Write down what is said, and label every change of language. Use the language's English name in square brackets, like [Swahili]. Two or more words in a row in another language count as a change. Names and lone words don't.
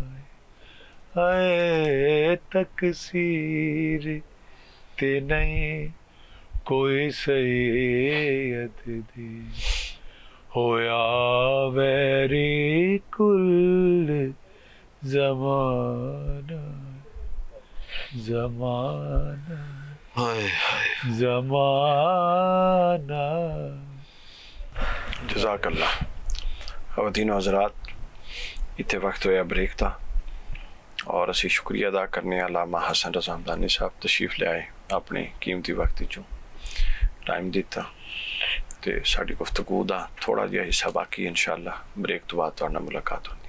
[Punjabi] ਹੈ ਤਕਸੀਰ ਤੇ ਨਹੀਂ ਕੋਈ ਸੈਯਦ ਦੀ ਹੋਇਆ ਵੈਰੀ ਕੁੱਲ ਜ਼ਮਾਨਾ ਜ਼ਮਾਨਾ ਜ਼ਮਾਨਾ ज़माना ਜਜ਼ਾਕੱਲਾਹ ਖ਼ਵਾਤੀਨ ਵ ਹਜ਼ਰਾਤ ਇੱਥੇ ਵਕਤ ਹੋਇਆ ਬ੍ਰੇਕ ਥਾ ਔਰ ਅਸੀਂ ਸ਼ੁਕਰੀਆ ਅਦਾ ਕਰਨੇ ਅੱਲਾਮਾ ਹਸਨ ਰਜ਼ਾ ਹਮਦਾਨੀ ਸਾਹਿਬ ਤਸ਼ਰੀਫ਼ ਲੈ ਆਏ ਆਪਣੇ ਕੀਮਤੀ ਵਕਤ ਚੋਂ ਟਾਈਮ ਦਿੱਤਾ ਤੇ ਸਾਡੀ ਗੁਫ਼ਤਗੂ ਦਾ ਥੋੜ੍ਹਾ ਜਿਹਾ ਹਿੱਸਾ ਬਾਕੀ ਇੰਸ਼ਾਅੱਲਾਹ ਬ੍ਰੇਕ ਤੋਂ ਬਾਅਦ ਤੁਹਾਡੇ ਨਾਲ ਮੁਲਾਕਾਤ ਹੋਣੀ